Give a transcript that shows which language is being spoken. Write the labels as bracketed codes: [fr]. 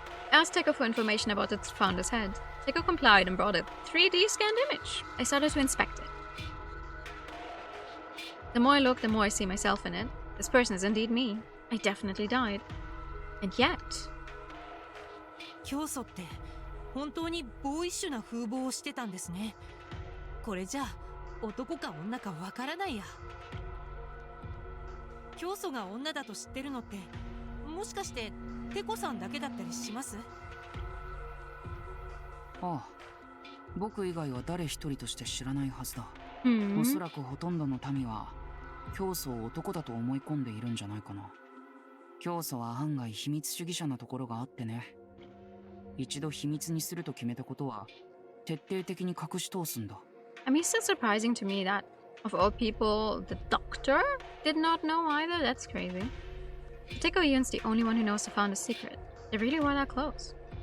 [en] Asked Teiko for information about its founder's head. Teiko complied and brought a 3D scanned image. I started to inspect it. The more I look, the more I see myself in it. This person is indeed me. I definitely died. And yet... [ja] 教祖って本当にボーイッシュな風貌をしてたんですね。これじゃあ男か女かわからないや。教祖が女だと知ってるのってもしかしてテコさんだけだったりします？ああ、僕以外は誰一人として知らないはずだ。おそらくほとんどの民は教祖を男だと思い込んでいるんじゃないかな。教祖は案外秘密主義者なところがあってね。一度秘密にすると決めたことは徹底的に隠し通すんだ。 [en] I mean, it's still surprising to me that of all people, the doctor did not know either. That's crazy. Teko Ion's the only one who knows the founder's secret. They really were that close.